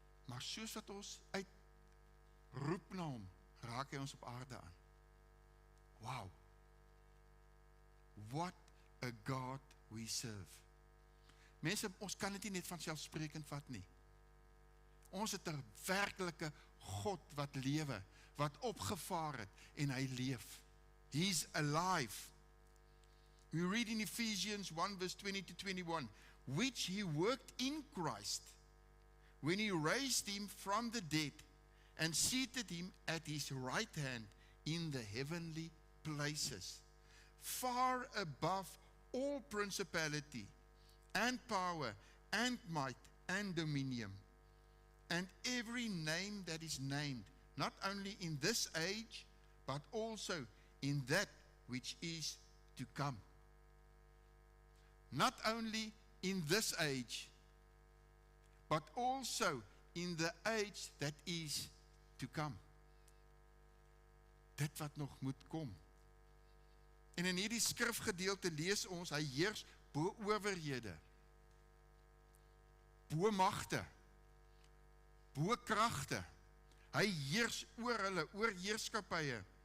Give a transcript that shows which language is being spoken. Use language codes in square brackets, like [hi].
[af] Maar soos wat ons uitroep na hom, raak hy ons op aarde aan. Wow. [en] What a God we serve. [af] Mense, ons kan dit nie net vanselfsprekend vat nie. Ons het 'n werklike God wat lewe, wat opgevaar het en hy leef. [en] He's alive. We read in Ephesians 1 verse 20 to 21, which he worked in Christ, when he raised him from the dead and seated him at his right hand in the heavenly places, far above all principality and power and might and dominion, and every name that is named, not only in this age, but also in that which is to come. Not only in this age, but also in the age that is to come. [af] Dit wat nog moet kom. En in hierdie skrifgedeelte lees ons, hy heers bo owerhede, bo magte, bo kragte. Hy heers oor hulle, oor heerskappye.